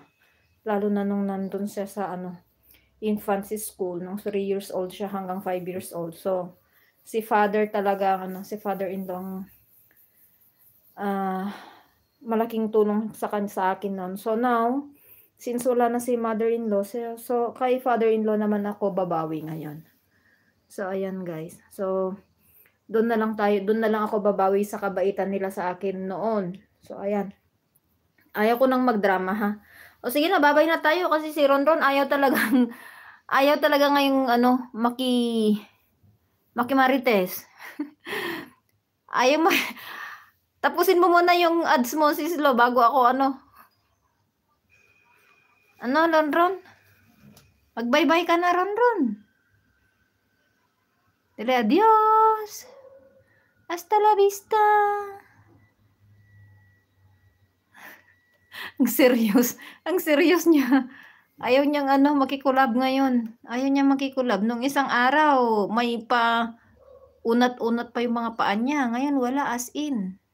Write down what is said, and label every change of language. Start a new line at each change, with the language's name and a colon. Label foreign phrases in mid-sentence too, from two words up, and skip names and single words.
Filipino: Lalo na nung nandun siya sa,
English: infancy school,
Filipino: nung 3
English: years old
Filipino: siya hanggang 5
English: years old.
Filipino: So, si father talaga, si father-in-law, malaking tulong sa akin noon.
English: So now,
Filipino: since wala na si mother-in-law, so kay father-in-law naman ako babawi ngayon. So ayan, guys. So doon na lang ako babawi sa kabaitan nila sa akin noon. So ayan. Ayaw ko nang magdrama, ha. O sige na, babay na tayo kasi si Ronron ayaw talaga ngayong makimarites. Ayaw tapusin mo muna yung ads mo, Sislo, bago ako Ronron? Mag-bye-bye ka na, Ronron.
Spanish: Dile adios. Hasta la vista.
Filipino: Ang serious niya. Ayaw niyang makikulab ngayon. Ayaw niya makikulab. Nung isang araw, may unat-unat pa yung mga paa niya. Ngayon, wala, as in.